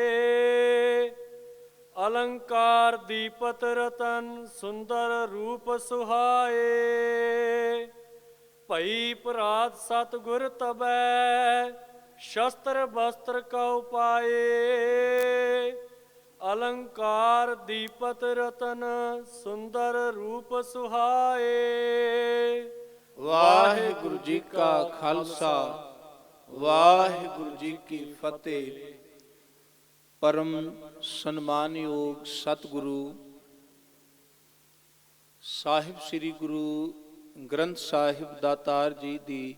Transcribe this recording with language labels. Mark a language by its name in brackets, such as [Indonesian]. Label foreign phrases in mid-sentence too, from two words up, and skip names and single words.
[Hindi] अलंकार दीपत रतन सुंदर रूप सुहाए। भई परात सतगुर तबै शस्त्र बस्त्र को पाए। अलंकार दीपत रतन सुंदर रूप सुहाए। [Punjabi] ਵਾਹਿਗੁਰੂ ਜੀ ਕਾ ਖ਼ਾਲਸਾ ਵਾਹਿਗੁਰੂ ਜੀ ਕੀ ਫ਼ਤਿਹ। [Hindi] परम सन्मानयोग सतगुरु [Punjabi] ਸਾਹਿਬ ਸ੍ਰੀ ਗੁਰੂ ਗ੍ਰੰਥ ਸਾਹਿਬ ਦਾਤਾਰ ਜੀ ਦੀ